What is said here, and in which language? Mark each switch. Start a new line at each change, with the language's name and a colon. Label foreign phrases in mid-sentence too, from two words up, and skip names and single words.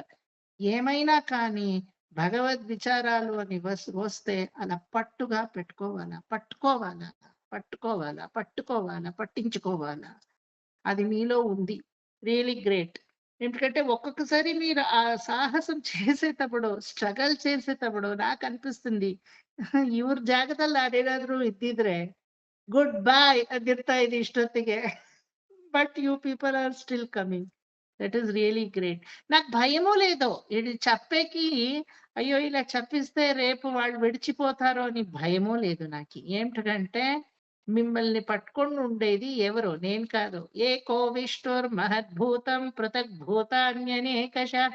Telugu: ఏమైనా కానీ భగవద్ విచారాలు అని వస్తే అలా పట్టుగా పట్టించుకోవాలా. అది మీలో ఉంది.
English: really great.
Telugu: ఎందుకంటే ఒక్కొక్కసారి మీరు ఆ సాహసం చేసేటప్పుడు, ಸ್ಟ್ರಗಲ್ చేసేటప్పుడు నాకు ಅನಿಪಿస్తుంది
Kannada: ಇವ್ರ ಜಾಗದಲ್ಲಿ ಅದೇನಾದ್ರೂ ಇದ್ದಿದ್ರೆ ಗುಡ್ ಬಾಯ್ ಅಂದಿರ್ತಾ ಇದೆ ಇಷ್ಟೊತ್ತಿಗೆ.
English: But you people are still coming. That is really great.
Telugu: నాకు భయమూ లేదు ఇది చెప్పేకి, అయ్యో ఇలా చెప్పిస్తే రేపు వాళ్ళు విడిచిపోతారో అని భయమూ లేదు నాకు. ఏమిటంటే మిమ్మల్ని పట్టుకొని ఉండేది ఎవరు? నేను కాదు.
Sanskrit: ఏకో విష్ణుర్ మహద్భూతం పృథగ్భూతాన్యనేకశః.